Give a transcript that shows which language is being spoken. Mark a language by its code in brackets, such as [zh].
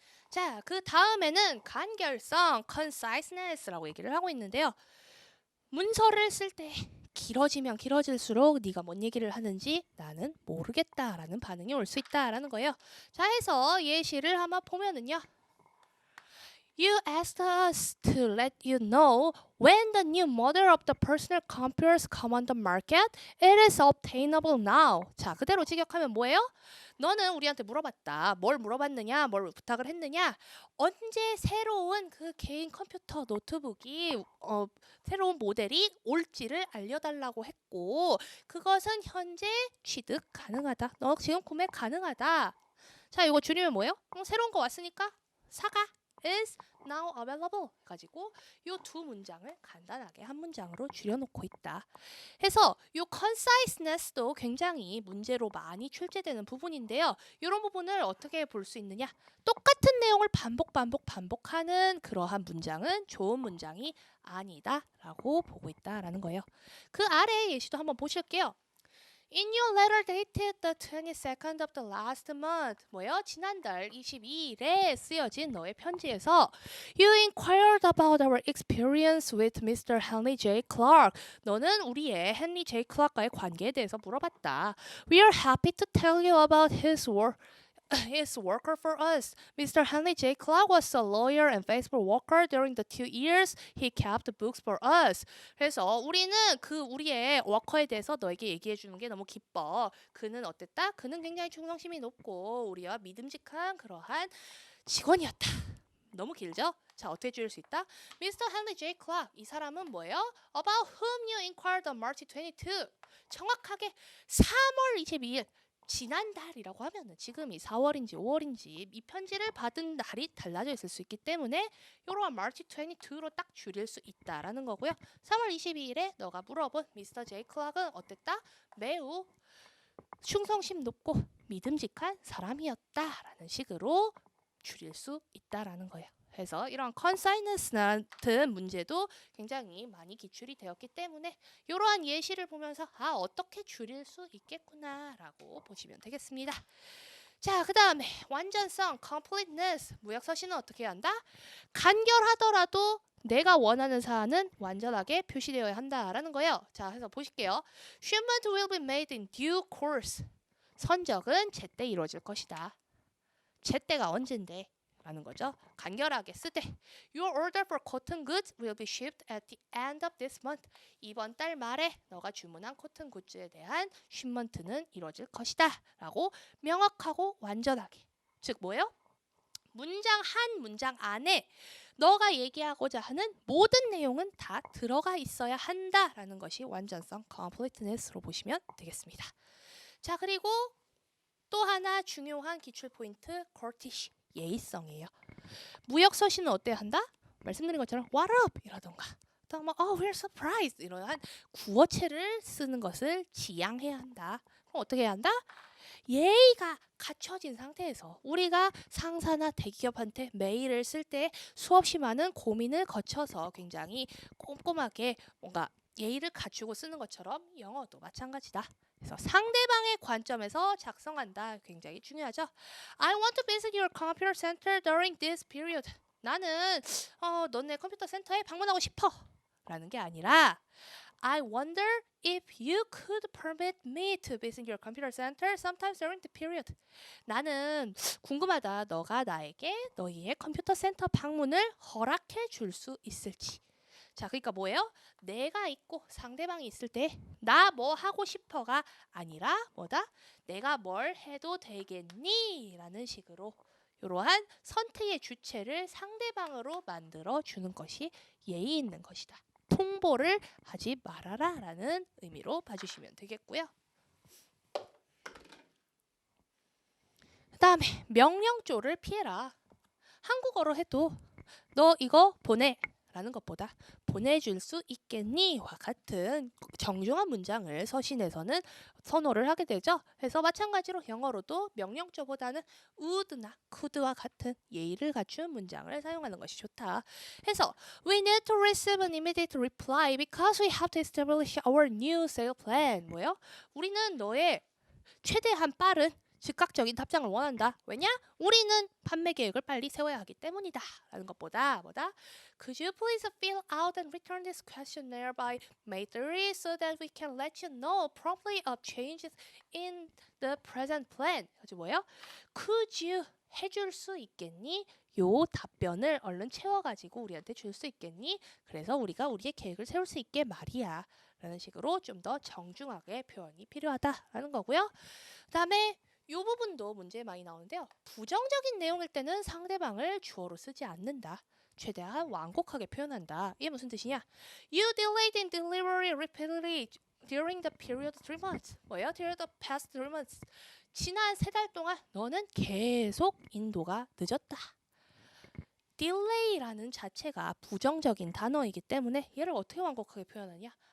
[ko] 자, 그 다음에는 간결성, conciseness라고 얘기를 하고 있는데요. 문서를 쓸 때 길어지면 길어질수록 네가 뭔 얘기를 하는지 나는 모르겠다라는 반응이 올 수 있다라는 거예요. 자, 해서 예시를 한번 보면은요. [en] You asked us to let you know when the new model of the personal computers come on the market. It is obtainable now. [ko] 자, 그대로 직역하면 뭐예요? 너는 우리한테 물어봤다. 뭘 물어봤느냐? 뭘 부탁을 했느냐? 언제 새로운 그 개인 컴퓨터 노트북이 새로운 모델이 올지를 알려달라고 했고 그것은 현재 취득 가능하다. 너 지금 구매 가능하다. 자, 이거 줄이면 뭐예요? 새로운 거 왔으니까 사가. [en] is now available [ko] 가지고 요 두 문장을 간단하게 한 문장으로 줄여놓고 있다. 해서 요 conciseness도 굉장히 문제로 많이 출제되는 부분인데요. 이런 부분을 어떻게 볼 수 있느냐? 똑같은 내용을 반복하는 그러한 문장은 좋은 문장이 아니다라고 보고 있다라는 거예요. 그 아래 예시도 한번 보실게요. [en] In your letter dated the 22nd of the last month. [ko] 뭐요? 지난달 22일에 쓰여진 너의 편지에서 [en] You inquired about our experience with Mr. [ko] Henry J. Clark. 너는 우리의 헨리 J. 클락과의 관계에 대해서 물어봤다. [en] We are happy to tell you about his worker for us. Mr. Henry J. Clark was a lawyer and faithful worker during the 2 years he kept books for us. [ko] 그래서 우리는 그 우리의 워커에 대해서 너에게 얘기해 주는 게 너무 기뻐. 그는 어땠다? 그는 굉장히 충성심이 높고 우리와 믿음직한 그러한 직원이었다. 너무 길죠? 자, 어떻게 줄일 수 있다? Mr. Henry J. Clark. 이 사람은 뭐예요? [en] About whom you inquired on March 22. [ko] 정확하게 3월 22일. 지난달이라고 하면은 지금이 4월인지 5월인지 이 편지를 받은 날이 달라져 있을 수 있기 때문에 이러한 March 22로 딱 줄일 수 있다라는 거고요. 3월 22일에 너가 물어본 미스터 제이 클락은 어땠다? 매우 충성심 높고 믿음직한 사람이었다라는 식으로 줄일 수 있다라는 거예요. 그래서 이런 conciseness 같은 문제도 굉장히 많이 기출이 되었기 때문에 이러한 예시를 보면서 어떻게 줄일 수 있겠구나라고 보시면 되겠습니다. 자, 그 다음에 완전성, completeness, 무역서신은 어떻게 해야 한다? 간결하더라도 내가 원하는 사안은 완전하게 표시되어야 한다라는 거예요. 자, 그래서 보실게요. [en] Shipment will be made in due course. [ko] 선적은 제때 이루어질 것이다. 제때가 언젠데? 라는 거죠. 간결하게 쓰되 [en] Your order for cotton goods will be shipped at the end of this month. [ko] 이번 달 말에 너가 주문한 코튼 굿즈에 대한 쉬먼트는 이루어질 것이다. 라고 명확하고 완전하게. 즉 뭐예요? 문장 한 문장 안에 너가 얘기하고자 하는 모든 내용은 다 들어가 있어야 한다라는 것이 완전성 completeness로 보시면 되겠습니다. 자, 그리고 또 하나 중요한 기출 포인트 courtesy, 예의성이에요. 무역 서신은 어때야 한다? 말씀드린 것처럼 [en] what up [ko] 이라던가 또 막 [en] oh we're surprised [ko] 이러한 구어체를 쓰는 것을 지양해야 한다. 그럼 어떻게 해야 한다? 예의가 갖춰진 상태에서 우리가 상사나 대기업한테 메일을 쓸 때 수없이 많은 고민을 거쳐서 굉장히 꼼꼼하게 뭔가 예의를 갖추고 쓰는 것처럼 영어도 마찬가지다. 그래서 상대방의 관점에서 작성한다. 굉장히 중요하죠. [en] I want to visit your computer center during this period. [ko] 나는 너네 컴퓨터 센터에 방문하고 싶어. 라는 게 아니라 [en] I wonder if you could permit me to visit your computer center sometimes during the period. [ko] 나는 궁금하다. 너가 나에게 너희의 컴퓨터 센터 방문을 허락해 줄 수 있을지. 자, 그러니까 뭐예요? 내가 있고 상대방이 있을 때 나 뭐 하고 싶어가 아니라 뭐다? 내가 뭘 해도 되겠니? 라는 식으로 이러한 선택의 주체를 상대방으로 만들어 주는 것이 예의 있는 것이다. 통보를 하지 말아라 라는 의미로 봐주시면 되겠고요. 그 다음에 명령조를 피해라. 한국어로 해도 너 이거 보내 라는 것보다 보내줄 수 있겠니? 와 같은 정중한 문장을 서신에서는 선호를 하게 되죠. 그래서 마찬가지로 영어로도 명령조보다는 would나 could와 같은 예의를 갖춘 문장을 사용하는 것이 좋다. 그래서 [en] we need to receive an immediate reply because we have to establish our new sale plan. [ko] 뭐요? 우리는 너의 최대한 빠른 즉각적인 답장을 원한다. 왜냐? 우리는 판매 계획을 빨리 세워야 하기 때문이다. 라는 것보다 뭐다? [en] Could you please fill out and return this questionnaire by May 30 so that we can let you know promptly of changes in the present plan. [ko] 그래서 뭐예요? [en] Could you [ko] 해줄 수 있겠니? 요 답변을 얼른 채워가지고 우리한테 줄 수 있겠니? 그래서 우리가 우리의 계획을 세울 수 있게 말이야. 라는 식으로 좀 더 정중하게 표현이 필요하다라는 거고요. 그 다음에 이 부분도 문제에 많이 나오는데요. 부정적인 내용일 때는 상대방을 주어로 쓰지 않는다. 최대한 완곡하게 표현한다. 이게 무슨 뜻이냐? [en] You delayed in delivery repeatedly during the period 3 months. [ko] 뭐예요? [en] During the past 3 months. [ko] 지난 3달 동안 너는 계속 인도가 늦었다. delay라는 자체가 부정적인 단어이기 때문에 얘를 어떻게 완곡하게 표현하냐?